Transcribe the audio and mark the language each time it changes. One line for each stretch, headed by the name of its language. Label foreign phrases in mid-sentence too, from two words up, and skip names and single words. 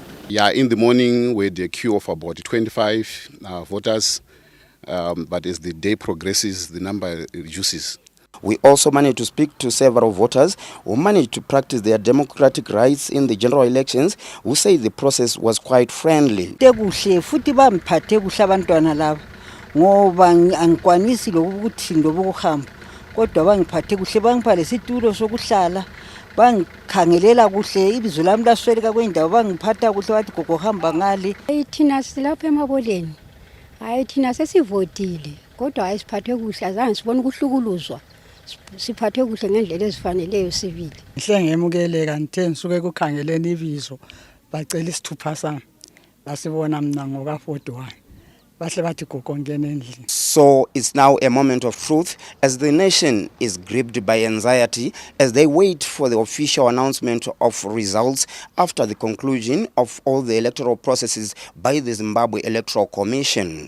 English: Yeah, in the morning we had a queue of about 25 voters, but as the day progresses, the number reduces. We also managed to speak to several voters who managed to practice their democratic rights in the general elections, who say the process was quite friendly.
North Ndebele: Kodwa bangiphathe kuhle bangipha lesitulo sokuhlala bangikhangelela kuhle ibizo lami lasweleka kwendawo bangiphatha kuhle bathi gogo hamba ngale. Thina silapha emaboleni, hayi thina sesivotile kodwa ayisiphathwe kuhle, azange sibone ukuhlukuluzwa, siphathwe kuhle ngendlela ezifaneleyo sivile. Ngihle ngemukeleka ngithe ngisuke kukhangeleni ibizo bacela isithupha sami basibona mina ngoka41.
English: So it's now a moment of truth as the nation is gripped by anxiety as they wait for the official announcement of results after the conclusion of all the electoral processes by the Zimbabwe Electoral Commission.